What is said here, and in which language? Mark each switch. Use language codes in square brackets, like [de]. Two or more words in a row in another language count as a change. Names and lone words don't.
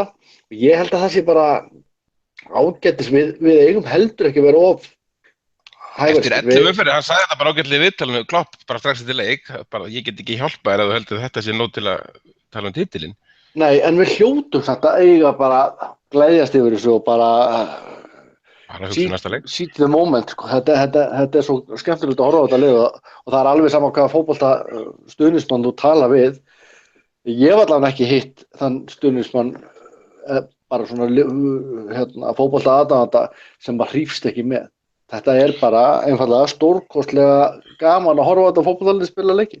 [is] Ég held að það sé bara ágætis, við eigum heldur ekki verið of hæfari. Eftir 11 umferðir, hann sagði þetta bara ágætlega í viðtalinu, Klopp, bara strax eftir leik, bara ég get ekki hjálpa þér að þú heldur þetta sé nóg til að tala titilinn. Nei, en við hljótum þetta eiga bara gleðjast yfir þessu og bara [en] see the moment, [is] sko. Þetta svo skemmtilegt að horfa á þetta lið og það alveg sama hvaða fótbolta stuðningsmann þú tala við. Ég var allavega ekki hitt þann stuðningsmann bara svona fótbolta aðdáanda sem bara hrífst ekki með. Þetta bara einfaldlega stórkostlega gaman að horfa á þetta fótboltalið spila leiki.